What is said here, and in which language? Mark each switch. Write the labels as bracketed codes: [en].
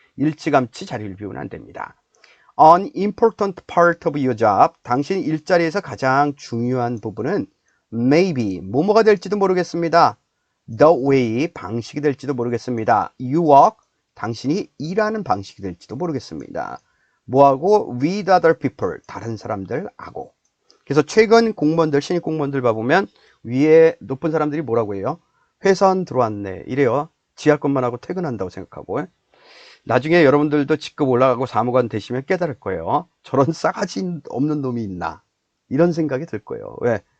[ko] 일찌감치 자리를 비우면 안 됩니다. [en] An important part of your job, [ko] 당신 일자리에서 가장 중요한 부분은 [en] maybe, [ko] 뭐뭐가 될지도 모르겠습니다. [en] The way, [ko] 방식이 될지도 모르겠습니다. [en] You work, [ko] 당신이 일하는 방식이 될지도 모르겠습니다. 뭐하고? [en] With other people, [ko] 다른 사람들하고. 그래서 최근 공무원들, 신입 공무원들 봐보면 위에 높은 사람들이 뭐라고 해요? 회사원 들어왔네 이래요. 지할 것만 하고 퇴근한다고 생각하고. 나중에 여러분들도 직급 올라가고 사무관 되시면 깨달을 거예요. 저런 싸가지 없는 놈이 있나, 이런 생각이 들 거예요. 왜?